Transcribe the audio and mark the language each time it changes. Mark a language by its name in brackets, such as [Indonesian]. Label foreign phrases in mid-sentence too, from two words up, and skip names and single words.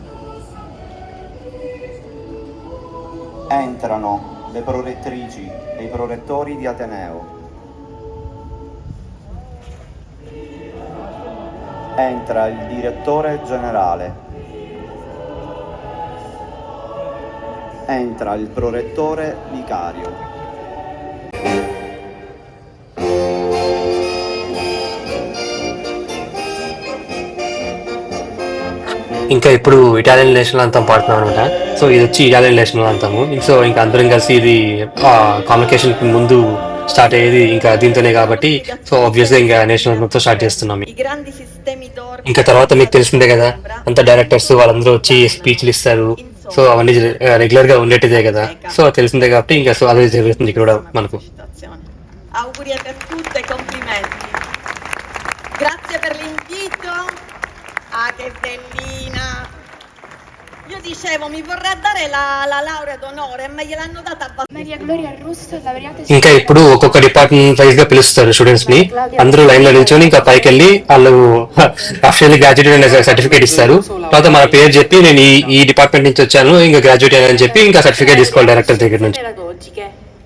[Italian] Entrano le prorettrici e i prorettori di Ateneo. Entra il direttore generale. Entra il prorettore vicario. [Telugu] ఇంకా ఇప్పుడు [English] Italian national anthem [Telugu] పాడుతున్నాం అనమాట. సో ఇది వచ్చి [English] Italian national anthem. [Telugu] సో ఇంకా అందరం కలిసి ఇది కామ్యూనికేషన్ ముందు స్టార్ట్ అయ్యేది ఇంకా దీంతోనే కాబట్టి సో ఆబ్వియస్ గా ఇంకా [English] national anthemతో start [Telugu] చేస్తున్నాం. ఇంకా తర్వాత మీకు తెలిసిందే కదా, అంత డైరెక్టర్స్ వాళ్ళందరూ వచ్చి స్పీచ్లు ఇస్తారు. సో అవన్నీ రెగ్యులర్ గా ఉండేటిదే కదా. సో తెలిసిందే కాబట్టి ఇంకా సో అదే జరుగుతుంది ఇక్కడ కూడా మనకు. [Italian] Auguri per tutte e complimenti. Grazie per l'invito. Ah, che bellina. Io dicevo, mi vorrà dare la laurea d'onore, ma gliel'hanno data abbastanza. Maria Gloria Russo, laureata [Telugu] ఇంకా ఇప్పుడు ఒక్కొక్క [English] department wise [Telugu] గా పిలుస్తారు స్టూడెంట్స్ ని. అందరూ లైన్ లో నిల్చొని ఇంకా పైకి వెళ్ళి వాళ్ళు [English] officially graduate [Telugu] అనే సర్టిఫికేట్ ఇస్తారు. తర్వాత మన పేరు చెప్పి నేను ఈ డిపార్ట్మెంట్ నుంచి వచ్చాను ఇంకా గ్రాడ్యుయేట్ అయ్యానని చెప్పి ఇంకా సర్టిఫికేట్ తీసుకోవాలి డైరెక్టర్ దగ్గర నుంచి. [Italian] pedagogiche.